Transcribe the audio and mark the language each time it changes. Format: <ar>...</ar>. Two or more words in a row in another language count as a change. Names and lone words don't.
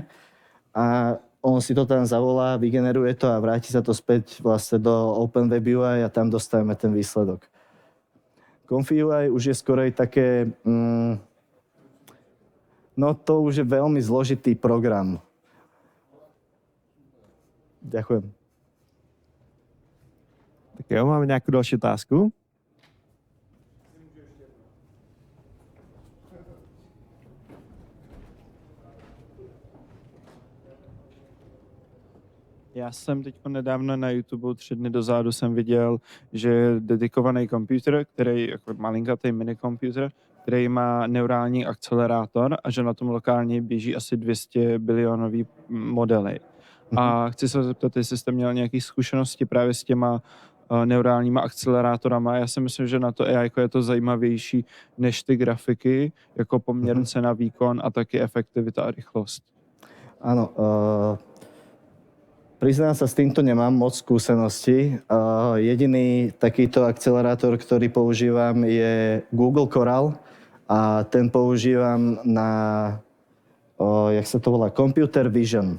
<sk>A on si to tam zavolá, vygeneruje to a vráti sa to späť vlastne do OpenWeb UI a tam dostávame ten výsledok. Comfy UI už je skorej také... no to už je veľmi zložitý program. Ďakujem.</sk> <cs>Tak jo, máme nějakou další otázku? Já jsem teď nedávno na YouTube 3 dny dozadu jsem viděl, že je dedikovaný počítač, který jako malinkatý minikomputer, který má neurální akcelerátor a že na tom lokálně běží asi 200 bilionový modely. A chci se zeptat, jestli jste měl nějaké zkušenosti právě s těma neurálníma akcelerátorama. Já si myslím, že na to AI je to zajímavější než ty grafiky, jako poměrce na výkon a taky efektivita a rychlost.</cs> <sk>Áno, priznám sa, s týmto nemám moc skúseností. Jediný takýto akcelerátor, ktorý používam, je Google Coral a ten používam na, jak sa to volá,</sk> <en>Computer Vision.</en>